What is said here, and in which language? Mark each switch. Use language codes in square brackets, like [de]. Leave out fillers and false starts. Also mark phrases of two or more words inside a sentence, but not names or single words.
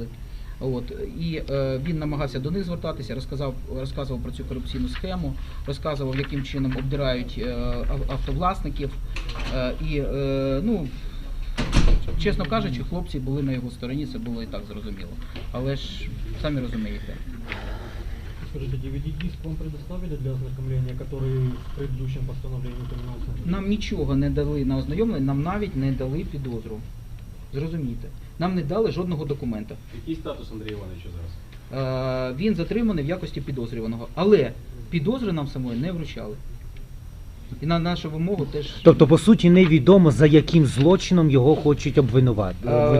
[uk] От, і він намагався до них звертатися, розказував про цю корупційну схему, розказував, яким чином обдирають автовласників. І, ну, чесно кажучи, хлопці були на його стороні, це було і так зрозуміло. Але ж, самі розумієте. [ru] Скажите, DVD-диск вам предоставили для ознакомления, который в предыдущем постановлении упоминался? [uk] Нам нічого не дали на ознайомлення, нам навіть не дали підозру. Зрозумійте. Нам не дали жодного документа. Який статус Андрія Івановича зараз? Він затриманий в якості підозрюваного. Але підозри нам самої не вручали. І на нашу вимогу теж... Тобто, по суті, невідомо, за яким злочином його хочуть обвинуватити.